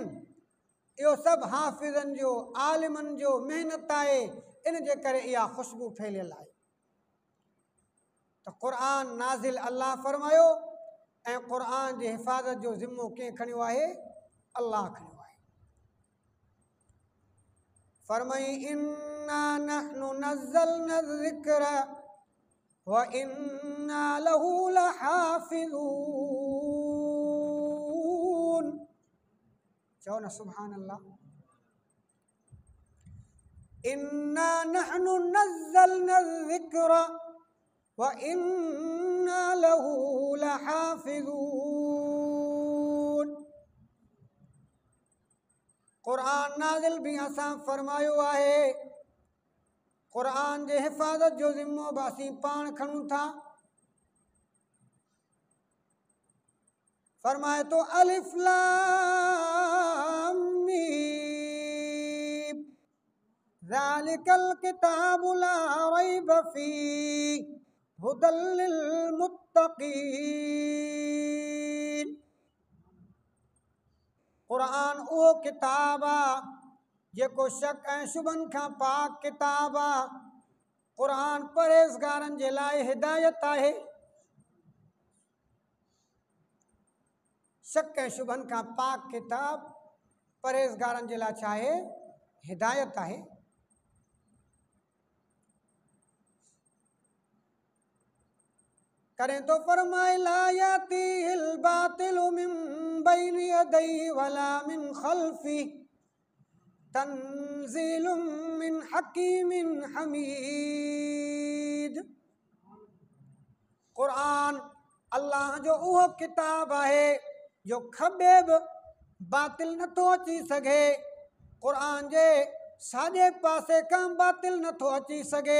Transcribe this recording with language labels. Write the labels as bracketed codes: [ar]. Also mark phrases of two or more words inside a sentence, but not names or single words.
[sd] इहो सभु हाफ़िज़नि जो, आलिमनि जो महिनत आहे। इन जे करे इहा ख़ुशबू फैलियल आहे। त क़ुरान नाज़िल अल्लाह फ़रमायो ऐं क़ुरान जे हिफ़ाज़त जो ज़िम्मो कंहिं खणियो आहे? अल्लाह खणियो आहे। फ़रमाई [ar] إنا نحن نزلنا الذكر وإنا له لحافظون. [sd] चओ न [ar] سبحان الله. إنا نحن نزلنا الذكر وإنا له لحافظون. [sd] क़ुरान नाज़िल भी असां फ़रमायो आहे। क़ुरान जे हिफ़ाज़त जो ज़िम्मो बि असीं पाण खणूं था। फ़रमाए तो [ar] الم ذلك الكتاب لا ريب فيه هدى للمتقين. [sd] क़ुरान उहो किताब आहे जेको शक ऐं शुबनि खां पाक किताब आहे। क़ुरान परहेज़गारनि जे लाइ हिदायत आहे। शक ऐं शुबनि खां पाक किताब परहेज़गारनि जे लाइ छा आहे? हिदायत आहे। करें तो फ़रमाए [ar] لا يأتيه الباطل من بين يديه ولا من خلفه تنزيل من حكيم حميد. [sd] क़ुरान अल्लाह जो उहो किताब आहे जो खॿे बि बातिल नथो अची सघे। क़ुरान जे साॼे पासे खां बातिल नथो अची सघे।